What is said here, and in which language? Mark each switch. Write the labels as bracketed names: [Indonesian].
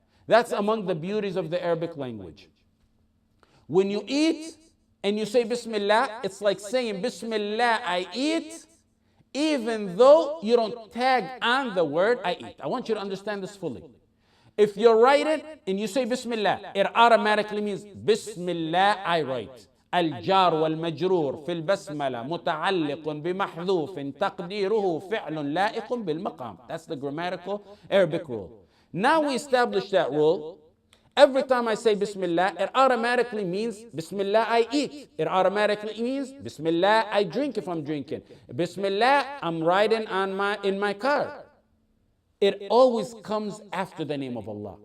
[English] That's among the beauties of the Arabic language. When you eat and you say Bismillah, it's like saying Bismillah I eat, even though you don't tag on the word I eat. I want you to understand this fully. If you're writing and you say Bismillah, it automatically means Bismillah I write. [Arabic] الجار والمجرور في البسملة متعلق بمحذوف تقديره فعل لائق بالمقام. [English] That's the grammatical Arabic rule. Now we establish that rule. Every time I say Bismillah, it automatically means Bismillah I eat. It automatically means Bismillah I drink if I'm drinking. Bismillah I'm riding in my car. It always comes after the name of Allah.